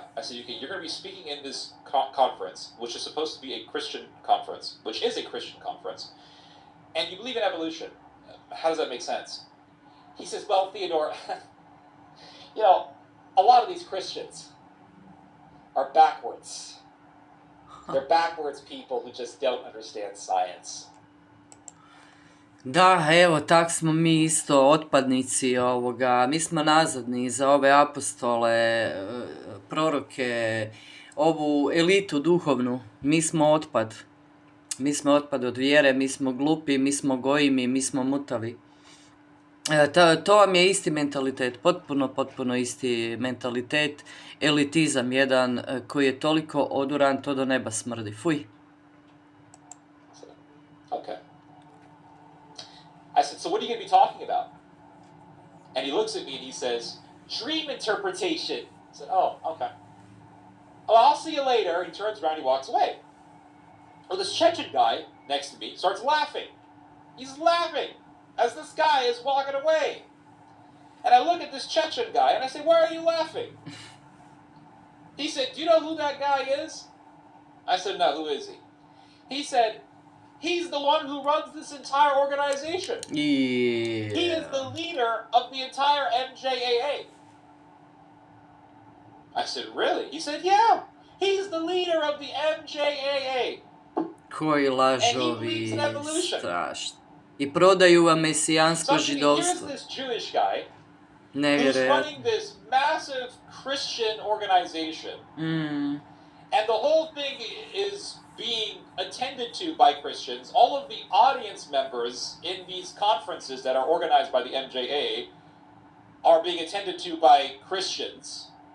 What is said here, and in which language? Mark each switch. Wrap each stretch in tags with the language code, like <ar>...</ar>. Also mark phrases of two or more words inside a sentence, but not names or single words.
<en>I said, "Okay, you're going to be speaking in this conference, which is supposed to be a Christian conference, which is a Christian conference, and you believe in evolution. How does that make sense?" He says, "Well, Theodore, a lot of these Christians are backwards. They're backwards people who just don't understand science."</en> <hr>Da, evo, tak smo mi isto otpadnici ovoga, mi smo nazadni za ove apostole, proroke, ovu elitu duhovnu, mi smo otpad. Mi smo otpad od vjere, mi smo glupi, mi smo gojimi, mi smo mutavi. To vam je isti mentalitet, potpuno isti mentalitet, elitizam jedan koji je toliko oduran, to do neba smrdi. Fuj.</hr> <en>Okay. I said, "So what are you going to be talking about?" And he looks at me and he says, "Dream interpretation." I said, "Oh, okay. Well, I'll see you later." He turns around, he walks away. Well, this Chechen guy next to me starts laughing. He's laughing as this guy is walking away. And I look at this Chechen guy and I say, "Why are you laughing?" He said, "Do you know who that guy is?" I said, "No, who is he?" He said, "He's the one who runs this entire organization. Yeah. He is the leader of the entire MJAA." I said, "Really?" He said, "Yeah. He's the leader of the MJAA.</en> <hr>Koji lažovi,</hr> <en>And he believes in evolution."</en> <hr>strašno. I prodaju vam</hr> <en>So</en> <hr>mesijansko</hr> <en>I'm thinking, here's</en> <hr>židovstvo.</hr> <en>this Jewish guy who's</en> <hr>Nevjerojatno.</hr> <en>running this massive Christian organization. Mm. And the whole thing is being attended to by Christians. All of the audience members in these conferences that are organized by the MJA are being attended to by Christians.</en>